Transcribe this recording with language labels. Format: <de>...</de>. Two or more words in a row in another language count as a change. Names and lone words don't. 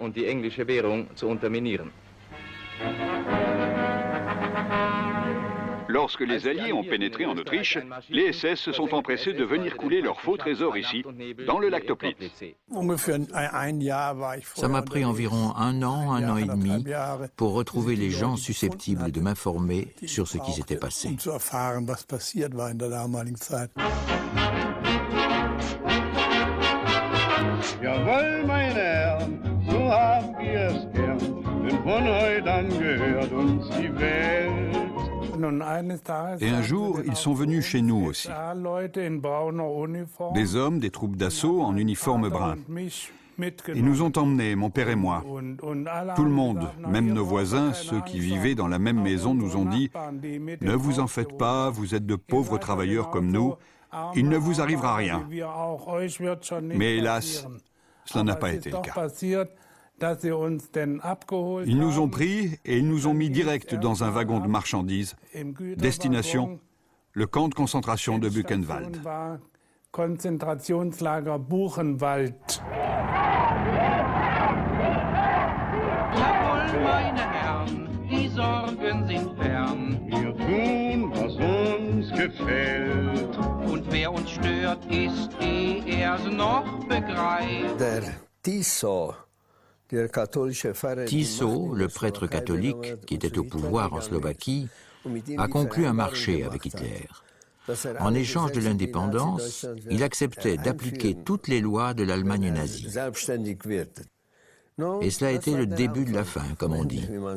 <fr>Lorsque les Alliés ont pénétré en Autriche, les SS se sont empressés de venir couler leurs faux trésors ici, dans le lac Toplitz. Ça m'a pris environ un an et demi, pour retrouver les gens susceptibles de m'informer sur ce qui s'était passé.</fr> <de>Jawohl, mein Herrn, so haben wir es gern, denn von heute an gehört uns die Welt.</de> <fr>Et un jour, ils sont venus chez nous aussi. Des hommes, des troupes d'assaut en uniforme brun. Ils nous ont emmenés, mon père et moi. Tout le monde, même nos voisins, ceux qui vivaient dans la même maison, nous ont dit « Ne vous en faites pas, vous êtes de pauvres travailleurs comme nous, il ne vous arrivera rien. » Mais hélas, cela n'a pas été le cas. Ils nous ont pris et ils nous ont mis direct dans un wagon de marchandises. Destination, le camp de concentration de Buchenwald.</fr> <de>Konzentrationslager Buchenwald. Jawohl, meine Herren, die Sorgen sind fern. Wir tun, was uns gefällt. Und wer uns stört, ist, er's noch begreift. Der</de> <fr>Tiso, le prêtre catholique qui était au pouvoir en Slovaquie, a conclu un marché avec Hitler. En échange de l'indépendance, il acceptait d'appliquer toutes les lois de l'Allemagne nazie. Et cela a été le début de la fin, comme on dit.</fr>